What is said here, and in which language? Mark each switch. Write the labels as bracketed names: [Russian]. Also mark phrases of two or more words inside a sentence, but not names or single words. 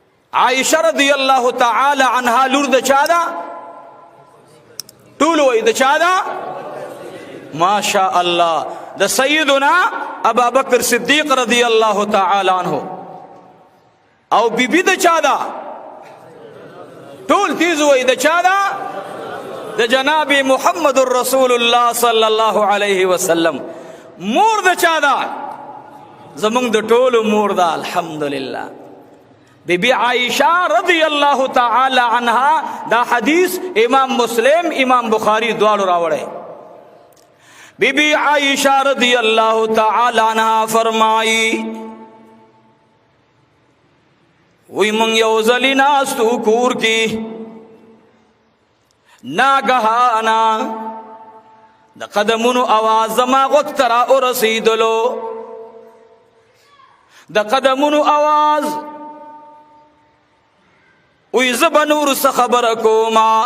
[Pashto] عائشہ [Arabic] رضی اللہ تعالی عنہا [Pashto] لور د چا ده؟ ټول وای د چا ده؟ [Arabic] ماشاء الله [Pashto] د سیدنا ابا بکر صدیق [Arabic] رضی اللہ تعالی عنہ. [Pashto] او بی بی د چا ده؟ ټول تیز وای د چا ده؟ د جناب محمد رسول الله [Arabic] صلی الله علیه وسلم. [Pashto] مور د چا ده؟ زمونږ د ټولو مور ده الحمدلله. [Arabic] بی بی عائشہ رضی اللہ تعالی عنہا. [Pashto] دا حدیث امام مسلم امام بخاری دواړو راوړی. بی بی عائشہ [Arabic] رضی اللہ تعالی عنہا [Pashto] فرمائی وی من یو ځلی ناستو کور کی ناګهانا د قدمونو آواز زما غوږ ته را ورسېدلو. د قدمونو آواز وی زبا نور څه خبره کوما.